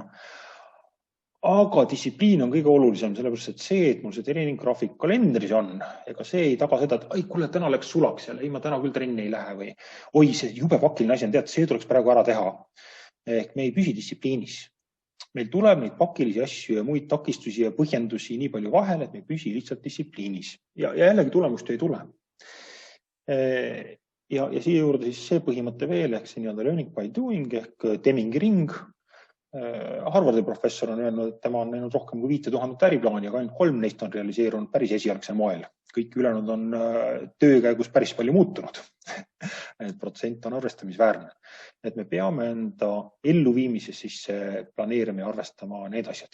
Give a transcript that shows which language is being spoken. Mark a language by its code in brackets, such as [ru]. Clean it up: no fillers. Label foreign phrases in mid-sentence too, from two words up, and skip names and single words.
[et] Aga distsipliin on kõige olulisem, sellepärast et see, et mul see treeninggraafik kalendris on, ega see ei taga seda, et kuule, täna läks sulaks jälle, ma täna küll trenni ei lähe või oi, see jube pakiline asi on, tead, see tuleks praegu ära teha. Ehk me ei püsi distsipliinis. Meil tuleb neid pakilisi asju ja muid takistusi ja põhjendusi nii palju vahel, et me ei püsi lihtsalt distsipliinis. Ja jällegi tulemust ei tule. Ja siia juurde siis see põhimõte veel, ehk see [en] learning by doing [et] ehk Demmingi ring. Harvardi professor on öelnud, et tema on näinud rohkem kui 5000 äriplaani, aga ainult 3 neist on realiseerunud päris esialgsel moel. Kõik ülejäänud on töö käigus päris palju muutunud. Et protsent on arvestamisväärne. Et me peame enda elluviimises siis planeerima ja arvestama need asjad.